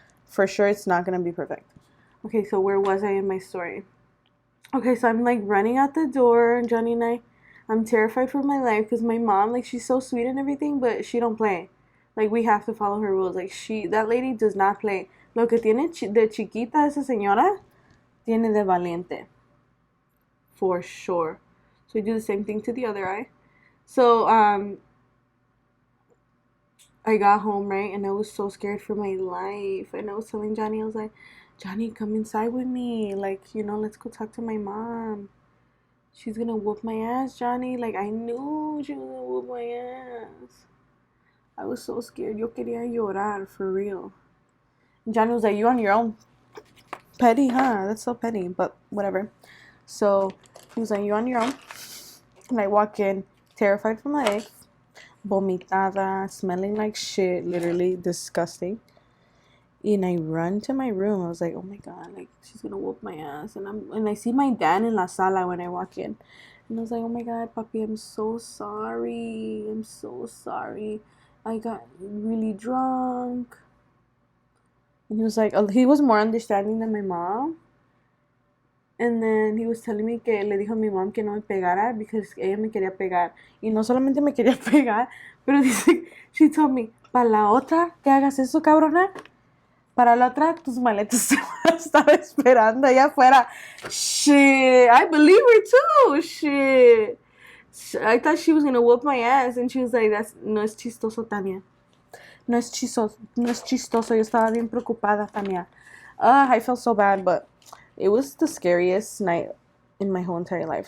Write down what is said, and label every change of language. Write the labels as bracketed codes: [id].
[en] For sure it's not going to be perfect. Okay, so where was I in my story? Okay, so I'm like running out the door, and Johnny and I'm terrified for my life because my mom, like, she's so sweet and everything, but she don't play. Like, we have to follow her rules. Like, that lady does not play. [es] Lo que tiene de chiquita esa señora, tiene de valiente. [en] For sure. So I do the same thing to the other eye. So, I got home, right, and I was so scared for my life. And I was telling Johnny, I was like, Johnny, come inside with me. Like, you know, let's go talk to my mom. She's gonna whoop my ass, Johnny. Like, I knew she was gonna whoop my ass. I was so scared. [es] Yo quería llorar, [en] for real. And Johnny was like, you on your own? Petty, huh? That's so petty, but whatever. So he was like, you on your own? And I walk in, terrified for my life, [es] vomitada, [en] smelling like shit, literally disgusting. And I run to my room. I was like, oh my God, like, she's gonna whoop my ass. And I see my dad in [es] la sala [en] when I walk in. And I was like, oh my God, papi, I'm so sorry. I'm so sorry. I got really drunk. And he was like, he was more understanding than my mom. And then he was telling me [es] que le dijo a mi mom que no me pegara [en] because [es] ella me quería pegar. Y no solamente me quería pegar, pero dice, [en] she told me, [es] para la otra que hagas eso, cabrona, para la otra tus maletas te van a estar esperando allá afuera. [en] Shit, I believe her too. Shit. I thought she was gonna whoop my ass, and she was like, [es] no es chistoso, Tania. No es chistoso. Yo estaba bien preocupada, Tania. [en] I felt so bad, but it was the scariest night in my whole entire life.